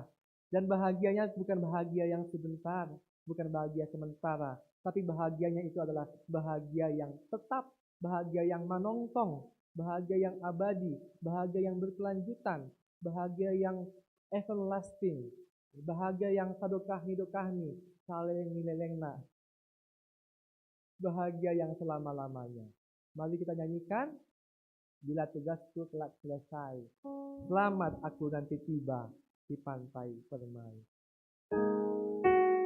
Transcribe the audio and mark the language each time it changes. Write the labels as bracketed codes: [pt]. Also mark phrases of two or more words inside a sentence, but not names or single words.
[id] Dan bahagianya bukan bahagia yang sebentar, bukan bahagia sementara, tapi bahagianya itu adalah bahagia yang tetap, bahagia yang menongtong, bahagia yang abadi, bahagia yang berkelanjutan, bahagia yang everlasting, bahagia yang [bts] sadokahni-dokahni, saling nilelengna, [id] bahagia yang selama-lamanya. Mari kita nyanyikan. Bila tugasku telah selesai, selamat aku nanti tiba di pantai permai.